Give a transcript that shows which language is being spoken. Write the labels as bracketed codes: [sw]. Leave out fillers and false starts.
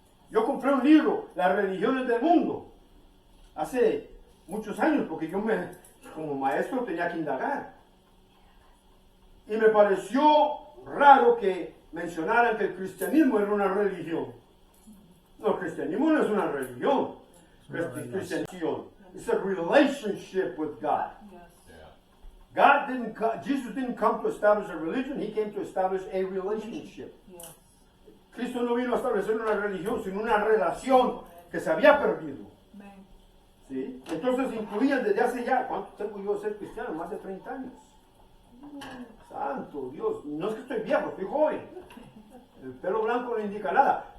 [es] Yo compré un libro, Las religiones del mundo, hace muchos años, porque yo como maestro tenía que indagar. Y me pareció raro que mencionaran que el cristianismo era una religión. No, el cristianismo no es una religión, es cristianización. [en] It's a relationship with God. Yes. Yeah. Jesus didn't come to establish a religion, he came to establish a relationship. Yes. [es] Cristo no vino a establecer una religión, sino una relación que se había perdido. [en] Amen. [es] ¿Sí? Entonces incluían desde hace ya, ¿cuánto tengo yo de ser cristiano? Más de 30 años. Santo Dios, no es que estoy viejo, estoy joven. El pelo blanco no indica nada.